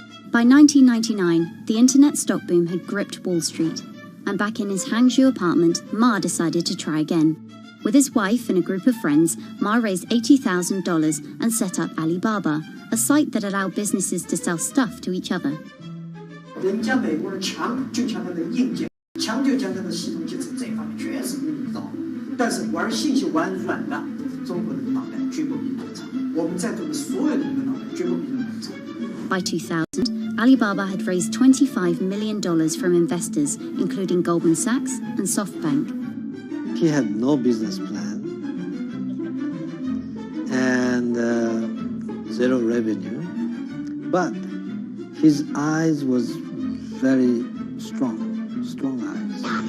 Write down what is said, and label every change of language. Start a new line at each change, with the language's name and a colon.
English: By 1999, the internet stock boom had gripped Wall Street. And back in his Hangzhou apartment, Ma decided to try again. With his wife and a group of friends, Ma raised $80,000 and set up Alibaba, a site that allowed businesses to sell stuff to each other.
Chinese: 人家美国人强就强它的硬件，强就强它的系统基础，这方面确实比你早。但是玩信息玩软的，中国人的脑袋绝不比你们长。我们在座的所有人的脑袋绝不比你们长。
English: By 2000, Alibaba had raised $25 million from investors, including Goldman Sachs and SoftBank. He had no business plan and zero revenue, but his eyes was very strong eyes.